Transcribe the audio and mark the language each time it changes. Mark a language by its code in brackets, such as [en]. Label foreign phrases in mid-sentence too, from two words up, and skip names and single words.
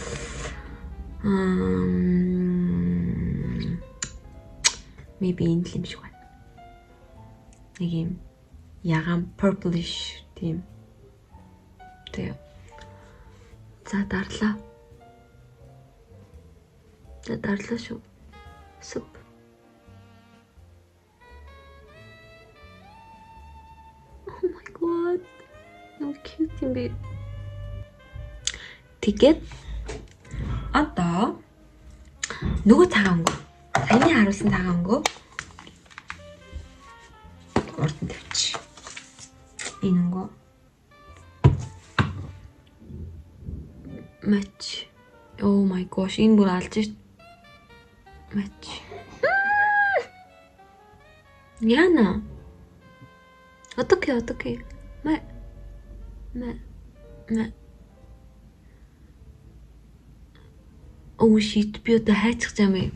[mn] Maybe энэ л юм шиг байна. Нэг юм ягаан purplish тийм. Тэгээ. За дарлаа. За дарлаа шүү. Суп. [en] Oh my god. No cute [mn] юм бэ. Тэгээд одоо нөгөө цагаан өнгө. Саяны харуулсан цагаан өнгө. Урд нь тавьчих. Энэ өнгө. Match. [en] Oh my gosh, [mn] энэ бүр алж шít. Match. Яна. 어떡해. [en] Oh shit, [mn] би одоо хайчих юм.